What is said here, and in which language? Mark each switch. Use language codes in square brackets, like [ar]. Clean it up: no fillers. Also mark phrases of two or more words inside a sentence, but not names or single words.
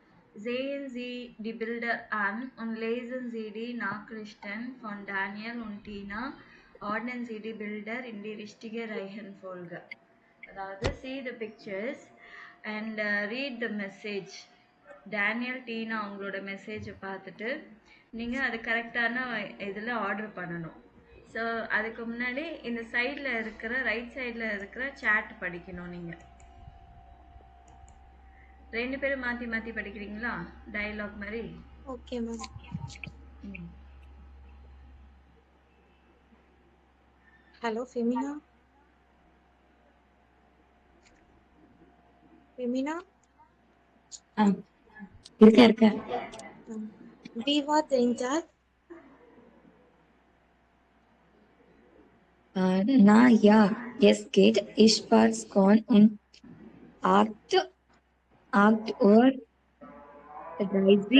[de] Sehen Sie die Bilder an und lesen Sie die Nachrichten von Daniel und Tina. Ordnen Sie die Bilder in die richtige Reihenfolge. [en] அதாவது see the pictures and read the message. [ta] டேனியல் டீனா அவங்களோட மெசேஜை பார்த்துட்டு நீங்கள் அது கரெக்டான இதில் ஆர்டர் பண்ணணும். ஸோ அதுக்கு முன்னாடி இந்த சைடில் இருக்கிற [en] right side [ta] இருக்கிற சேட் படிக்கணும். நீங்கள் ரெண்டு பேரும் மாற்றி மாற்றி படிக்கிறீங்களா டயலாக் மாதிரி? [en] Okay ma'am. Hello Femina. ஃபெமினா [ta] இருக்க [de] wie war dein Tag? Na ja, es geht. Ich war gone und 8 Uhr 30